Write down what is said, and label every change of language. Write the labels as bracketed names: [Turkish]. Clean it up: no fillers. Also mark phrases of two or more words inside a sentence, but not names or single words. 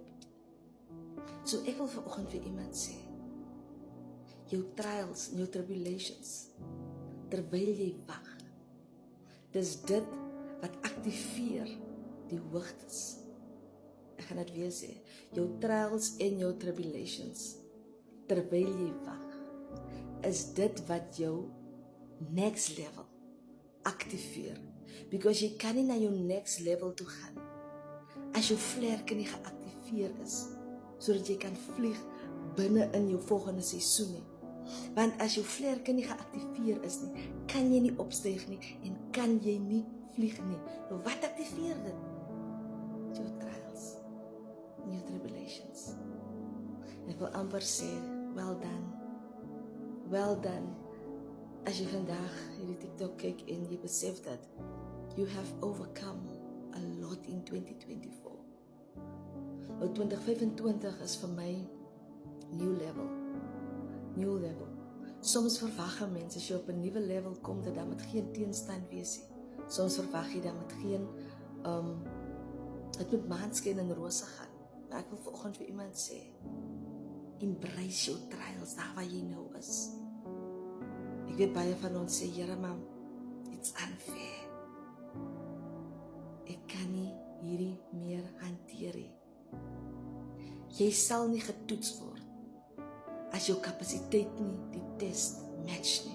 [Afrikaans] So ek wil vanoggend vir iemand sê, jou trials en jou tribulations, terwyl jy wag, dis dit wat activeer die hoogtes. Ek gaan dit weer sê, jou trials en jou tribulations, terwyl jy wag, is dit wat jou [English] next level [Afrikaans] activeer. Because jy kan nie na jou [English] next level [Afrikaans] toe gaan as jou vlerke nie geactiveer is, sodat jy kan vlieg binne in jou volgende seisoen nie. Want as jou vlerke nie geactiveer is nie, kan jy nie opstyg nie en kan jy nie vlieg nie. Nou wat activeer dit? Jou trials en jou tribulations. En ek wil amper sê, [English] well done. Well done. [Afrikaans] As jy vandag hierdie TikTok kyk en jy besef dat [English] you have overcome a lot in 2024. [Afrikaans] Nou 2025 is vir my [English] new level. New level. [Afrikaans] Soms verwag mense as jy op 'n nuwe level kom dat daar met geen teenstand wees nie. Soms verwag jy dat met geen dit moet maanskyn en rose gaan. Maar ek wil vanoggend vir iemand sê, [English] embrace your trials [Afrikaans] daar waar jy nou is. Ek weet baie van ons sê, Here, maar [English] it's unfair. [Afrikaans] Ek kan nie hierdie meer hanteer nie. Jy sal nie getoets word as jou kapasiteit nie die [English] test match [Afrikaans] nie.